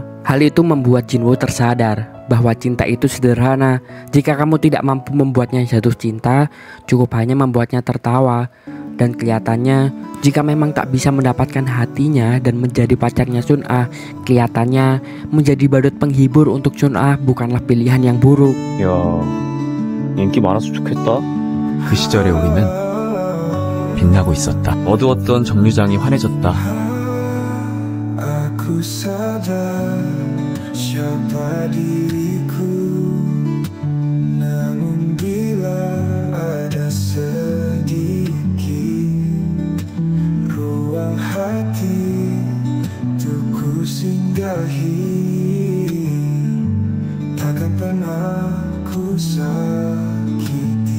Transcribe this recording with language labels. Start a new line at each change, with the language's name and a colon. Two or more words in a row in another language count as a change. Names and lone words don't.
Indonesian: Hal itu membuat Jinwoo tersadar bahwa cinta itu sederhana. Jika kamu tidak mampu membuatnya jatuh cinta, cukup hanya membuatnya tertawa. Dan kelihatannya jika memang tak bisa mendapatkan hatinya dan menjadi pacarnya Sun Ah, kelihatannya menjadi badut penghibur untuk Sun Ah bukanlah pilihan yang buruk.
Korean: 야, 인기 많아서 좋겠다. 그 시절의 우리는 빛나고 있었다. 어두웠던 정류장이 환해졌다.
Indonesian: Aku sadar siapa diriku, namun bila ada sedikit ruang hati untuk ku singgahi, takkan pernah ku sakiti.